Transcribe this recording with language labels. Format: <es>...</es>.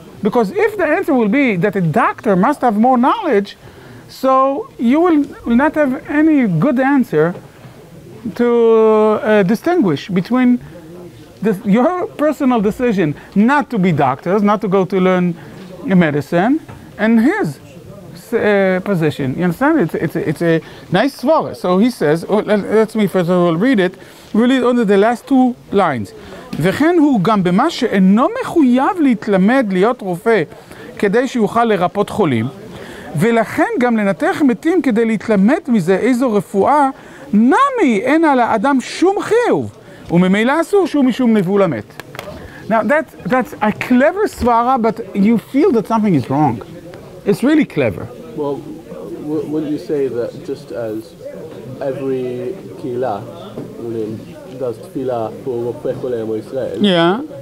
<en>Because if the answer will be that a doctor must have more knowledge, so you will not have any good answer to distinguish between your personal decision not to be doctors, not to go to learn medicine, and his position. You understand? It's a nice svara. So he says, let me first of all read it. We'll read only the last two lines.</en> <he>וכן הוא גם במה שאינו מחויב להתלמד להיות רופא כדי שיוכל לרפות חולים, ולכן גם לנתח מתים כדי להתלמד מזה איזו רפואה, נמי אין על האדם שום חיוב, וממילא אסור שהוא משום נבול המת.</he> <en>Now that's a clever svara, but you feel that something is wrong. It's really clever. Well, wouldn't you say that just as every kila does tefillah for Rofei Cholem Israel, Yeah.</en>